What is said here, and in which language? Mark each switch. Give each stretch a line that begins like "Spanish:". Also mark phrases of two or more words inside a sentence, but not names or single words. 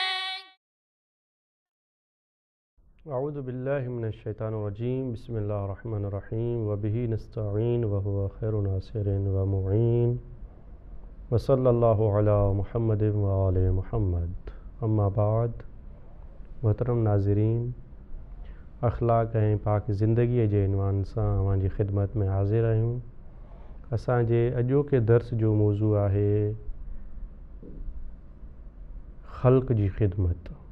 Arabic: أعوذ بالله من الشيطان الرجيم بسم الله الرحمن الرحيم وبه نستعين وهو خير ناصر و معين وصلى الله على محمد و آل محمد أما بعد.
Sindhi: मोहतरम नाज़रीन, अखलाक ऐं पाक ज़िंदगीअ जे इन्वान सां अवांजी ख़िदमत में हाज़िर आहियूं। असांजे अॼोके दर्स जो मौज़ू आहे ख़ल्क़ जी ख़िदमत।